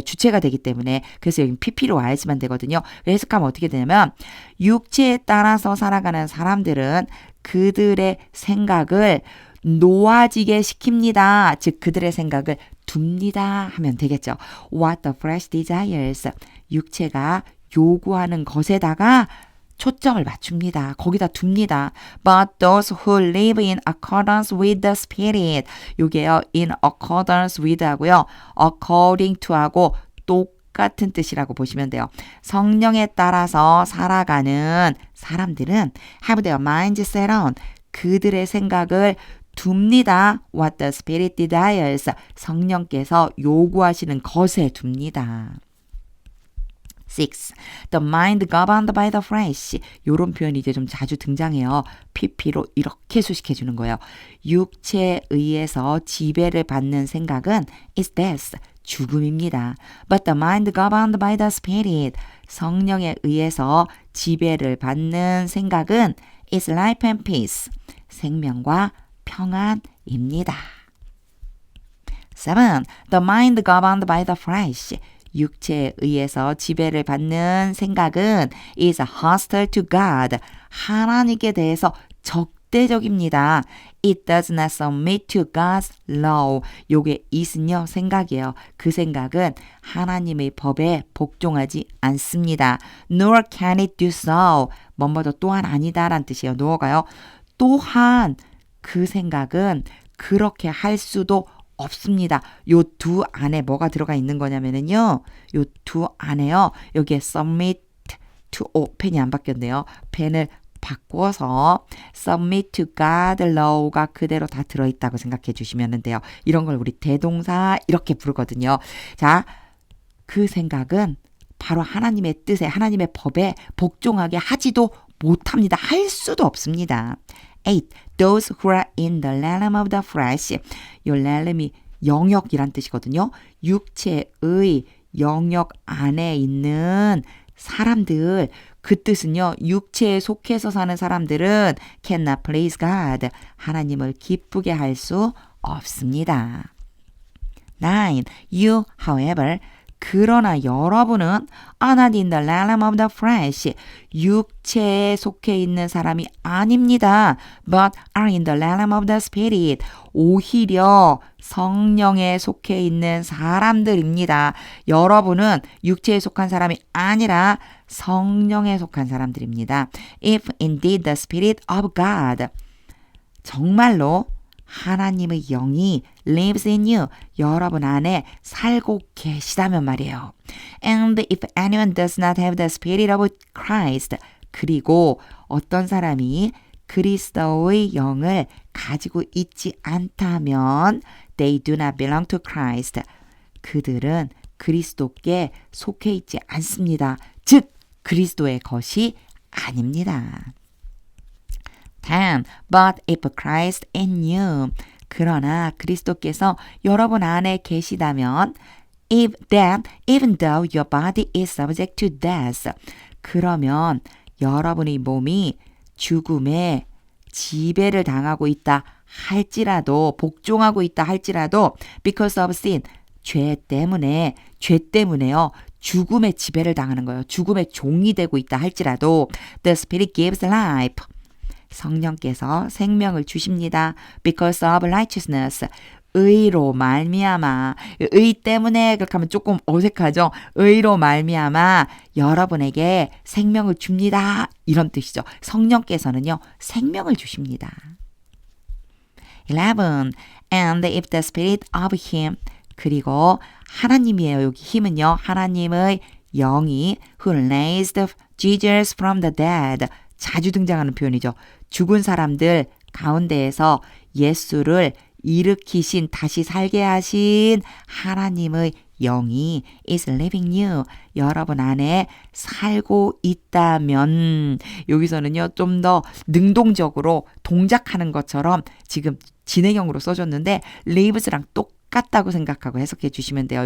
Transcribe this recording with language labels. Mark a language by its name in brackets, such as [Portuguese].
[Korean] 주체가 되기 때문에 그래서 여기 PP로 와야지만 되거든요. 해석하면 어떻게 되냐면 육체에 따라서 살아가는 사람들은 그들의 생각을 놓아지게 시킵니다. 즉 그들의 생각을 둡니다 하면 되겠죠. [English] What the flesh desires. [Korean] 육체가 요구하는 것에다가 초점을 맞춥니다. 거기다 둡니다. [English] But those who live in accordance with the Spirit. [Korean] 요게요. in accordance with 하고요. according to 하고 똑같은 뜻이라고 보시면 돼요. 성령에 따라서 살아가는 사람들은 [English] have their minds set on. [Korean] 그들의 생각을 둡니다. [English] What the Spirit desires. [Korean] 성령께서 요구하시는 것에 둡니다. 6. [English] The mind governed by the flesh. [Korean] 이런 표현이 이제 좀 자주 등장해요. PP로 이렇게 수식해 주는 거예요. 육체에 의해서 지배를 받는 생각은 [English] is death. [Korean] 죽음입니다. [English] But the mind governed by the Spirit. [Korean] 성령에 의해서 지배를 받는 생각은 [English] is life and peace. [Korean] 생명과 평안입니다. 7. [English] The mind governed by the flesh. [Korean] 육체에 의해서 지배를 받는 생각은 [English] is hostile to God. [Korean] 하나님께 대해서 적대적입니다. [English] It does not submit to God's law. [Korean] 요게 is는요, 생각이에요. 그 생각은 하나님의 법에 복종하지 않습니다. [English] Nor can it do so. [Korean] 뭐뭐도 또한 아니다라는 뜻이에요. no가요. 또한 그 생각은 그렇게 할 수도 없습니다. 요 두 안에 뭐가 들어가 있는 거냐면요. 요 두 안에요. 여기에 submit to, 펜이 안 바뀌었네요. 펜을 바꿔서 [English] submit to God law [Korean] 가 그대로 다 들어있다고 생각해 주시면 돼요. 이런 걸 우리 대동사 이렇게 부르거든요. 자, 그 생각은 바로 하나님의 뜻에, 하나님의 법에 복종하게 하지도 못합니다. 할 수도 없습니다. 8. [English] Those who are in the realm of the flesh. [Korean] 이 realm이 영역이란 뜻이거든요. 육체의 영역 안에 있는 사람들, 그 뜻은요. 육체에 속해서 사는 사람들은 [English] cannot please God. [Korean] 하나님을 기쁘게 할 수 없습니다. 9. [English] You, however, [Korean] 그러나 여러분은 [English] are not in the realm of the flesh. [Korean] 육체에 속해 있는 사람이 아닙니다. [English] But are in the realm of the spirit. [Korean] 오히려 성령에 속해 있는 사람들입니다. 여러분은 육체에 속한 사람이 아니라 성령에 속한 사람들입니다. [English] If indeed the spirit of God. [Korean] 정말로 하나님의 영이 [English] lives in you. [Korean] 여러분 안에 살고 계시다면 말이에요. [English] And if anyone does not have the spirit of Christ. [Korean] 그리고 어떤 사람이 그리스도의 영을 가지고 있지 않다면 [English] they do not belong to Christ. [Korean] 그들은 그리스도께 속해 있지 않습니다. 즉 그리스도의 것이 아닙니다. [English] 10. But if Christ in you. [Korean] 그러나 그리스도께서 여러분 안에 계시다면 [English] if then, even though your body is subject to death. [Korean] 그러면 여러분의 몸이 죽음에 지배를 당하고 있다 할지라도, 복종하고 있다 할지라도 [English] because of sin. [Korean] 죄 때문에요. 죽음의 지배를 당하는 거예요. 죽음의 종이 되고 있다 할지라도 [English] the Spirit gives life. [Korean] 성령께서 생명을 주십니다. [English] Because of righteousness. [Korean] 의로 말미암아. 의 때문에 그렇게 하면 조금 어색하죠. 의로 말미암아 여러분에게 생명을 줍니다. 이런 뜻이죠. 성령께서는요. 생명을 주십니다. 11. [English] And if the spirit of him. [Korean] 그리고 하나님이에요. 여기 힘은요. 하나님의 영이 [English] who raised Jesus from the dead. [Korean] 자주 등장하는 표현이죠. 죽은 사람들 가운데에서 예수를 일으키신, 다시 살게 하신 하나님의 영이 [English] is living you. [Korean] 여러분 안에 살고 있다면, 여기서는요, 좀 더 능동적으로 동작하는 것처럼 지금 진행형으로 써줬는데, lives랑 똑같다고 생각하고 해석해 주시면 돼요.